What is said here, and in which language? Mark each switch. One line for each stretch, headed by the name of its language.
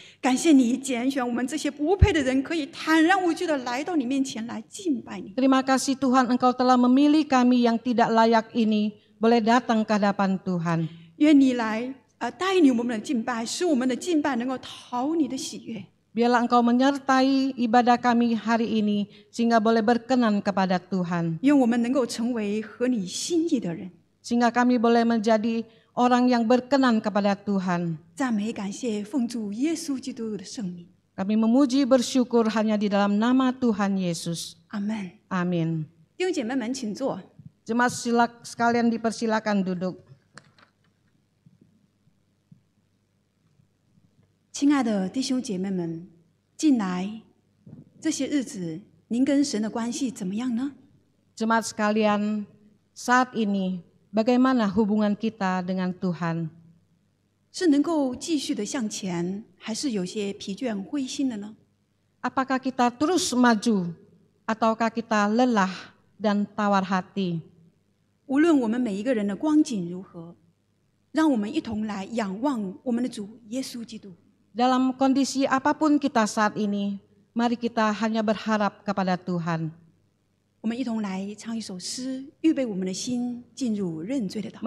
Chinese: 感谢你拣选我们这些不配的人，可以坦然无惧的来到你面前来敬拜你。
Indonesian: Terima kasih Tuhan, Engkau telah memilih kami yang tidak layak ini boleh datang ke hadapan Tuhan.
Chinese: 愿你来带领我们的敬拜，使我们的敬拜能够讨你的喜悦。
Indonesian: Biarlah Engkau menyertai ibadah kami hari ini sehingga boleh berkenan kepada Tuhan.
Chinese: 愿我们能够成为合你心意的人。
Indonesian: Sehingga kami boleh menjadi orang yang berkenan kepada Tuhan.
Chinese: 赞美感谢，奉主耶稣基督的圣名，
Indonesian: Kami memuji bersyukur hanya di dalam nama Tuhan Yesus.
Chinese: 阿门。
Indonesian: Amin.
Chinese: 弟兄姐妹们，请坐。
Indonesian: Jemaat sekalian dipersilakan duduk.
Chinese: 亲爱的弟兄姐妹们，近来这些日子，您跟神的关系怎么样呢？
Indonesian: Jemaat sekalian, saat ini bagaimana hubungan kita dengan Tuhan?
Chinese: 是能够继续的向前，还是有些疲倦灰心的呢？
Indonesian: Apakah kita terus maju ataukah kita lelah dan tawar hati?
Chinese: 无论我们每一个人的光景如何，让我们一同来仰望我们的主耶稣基督。
Indonesian: Dalam kondisi apapun kita saat ini, mari kita hanya berharap kepada Tuhan.
Chinese: 我们一同来唱一首诗，预备我们的心进入认罪的祷告。